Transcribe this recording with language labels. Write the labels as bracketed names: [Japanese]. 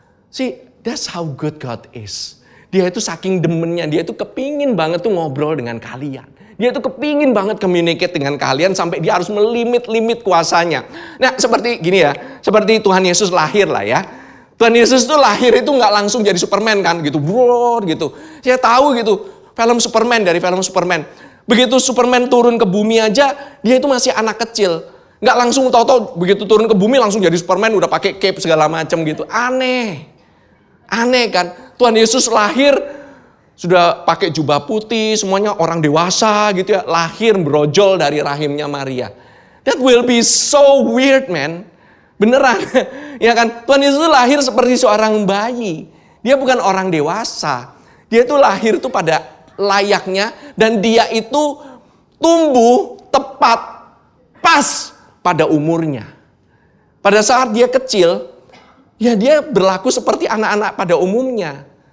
[English] See, that's how good God is. [Indonesian] Dia itu saking demennya, dia itu kepingin banget tuh ngobrol dengan kalian. Dia itu kepingin banget communicate dengan kalian sampai dia harus melimit kuasanya. Nah, seperti gini ya, seperti Tuhan Yesus lahir lah ya. Tuhan Yesus itu lahir itu nggak langsung jadi Superman kan, gitu, bro, gitu. Saya tahu gitu, dari film Superman. Begitu Superman turun ke bumi aja, dia itu masih anak kecil. Nggak langsung tahu-tahu begitu turun ke bumi langsung jadi Superman, udah pakai cape segala macam gitu. Aneh kan? Tuhan Yesus lahir sudah pakai jubah putih, semuanya orang dewasa gitu ya, lahir brojol dari rahimnya Maria. [English] That will be so weird, man. [Indonesian] Beneran, ya kan? Tuhan Yesus lahir seperti seorang bayi. Dia bukan orang dewasa. Dia itu lahir itu pada layaknya dan dia itu tumbuh tepat, pas pada umurnya. Pada saat dia kecil, ya dia berlaku seperti anak-anak pada umumnya.